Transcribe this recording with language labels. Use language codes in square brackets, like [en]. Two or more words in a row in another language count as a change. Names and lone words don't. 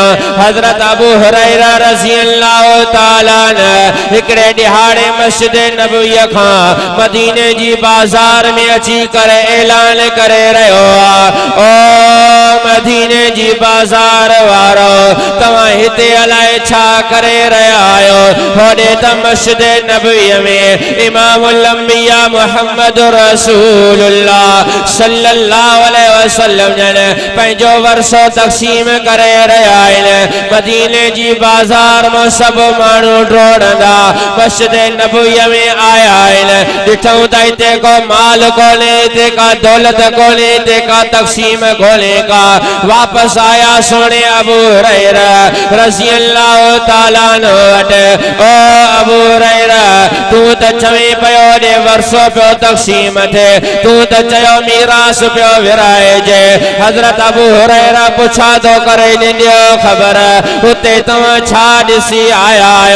[sd] हजरत अबू हुरैरा रज़ी अल्लाह ताला अन्हु हिकड़े दिहाड़े मस्जिद नबवी खां मदीने जी बाजार में अची करे ऐलान करे रहियो आ, ओ मदीने जी बाजार वारो, तव्हां हिते अलाए छा करे रहिया आहियो? होॾे त मस्जिद नबवी में इमामुल अंबिया मुहम्मद रसूलुल्लाह सल्लल्लाहु अलैहि वसल्लम जन पंहिंजो वरसो तक़सीम करे रहिया आहिनि। मदीने जी बाजार में सभु माण्हू डोड़ंदा मस्जिद नबवी में आया आहिनि। ॾिठूं त हिते को माल कोन्हे, हिते का दौलत कोन्हे, हिते का तक़सीम कोन्हे का। वापस आया सोने अबू हुरैरा रज़ी अल्लाह ताला अन्हु वटि, ओ अबू हुरैरा तू त चवे पियो ॾे वरसो पियो तक़सीम थे, तू त चयो मीरास पियो विराइजे। हज़रत अबू हुरैरा पुछा थो करे ॾियो ख़बर, हुते तव्हां छा ॾिसी आया आहियो?